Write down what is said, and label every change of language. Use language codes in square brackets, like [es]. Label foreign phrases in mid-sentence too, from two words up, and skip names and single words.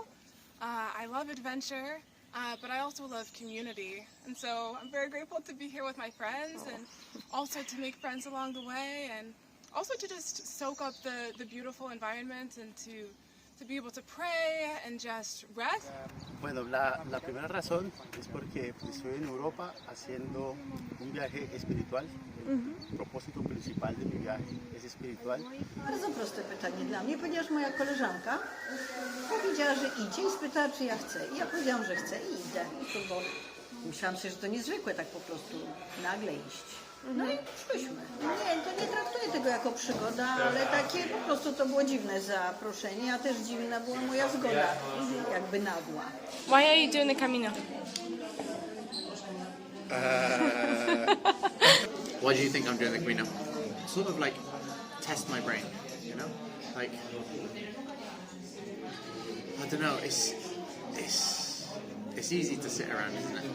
[en] I love adventure, but I also love community. And so I'm very grateful to be here with my friends and also to make friends along the way and also to just soak up the beautiful environment and to be able to pray and just rest. [es] Bueno, la primera razón es porque estoy en Europa haciendo un viaje espiritual. El propósito principal de mi viaje es espiritual. [pl] Bardzo proste pytanie dla mnie, ponieważ moja koleżanka powiedziała, że idzie i spytała, czy ja chcę. I ja powiedziałam, że chcę i idę. Bo myślałam sobie, że to niezwykłe tak po prostu nagle iść. No i szłyśmy. Nie traktuję tego jako przygoda, ale takie po prostu to było dziwne zaproszenie, a też dziwna była moja zgoda, jakby nagła. [en] Why are you doing the Camino? Why do you think I'm doing the Camino? Sort of like test my brain, you know? Like, I don't know, it's easy to sit around, isn't it?